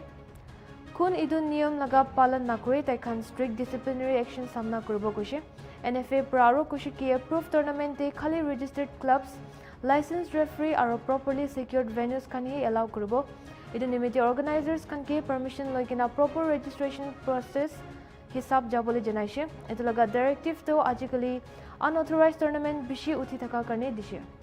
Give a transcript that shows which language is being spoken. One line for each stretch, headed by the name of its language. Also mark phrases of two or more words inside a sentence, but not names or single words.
Naga Pidgin: Kun idun niyam laga palan nakure taikhan strict disciplinary action samna kuribo kushe. NFA praro kushe ki
English: approved tournament
Naga Pidgin: de khali
English: registered clubs, licensed referee
Naga Pidgin: aro
English: properly secured venues
Naga Pidgin: kan hi allow kuribo. Idun nimiti organizers kan ki permission loikina
English: proper registration process
Naga Pidgin: hisab jabole janaishe. Etu laga directive to ajikali
English: unauthorized tournament
Naga Pidgin: bishi uthi thaka karne dishe.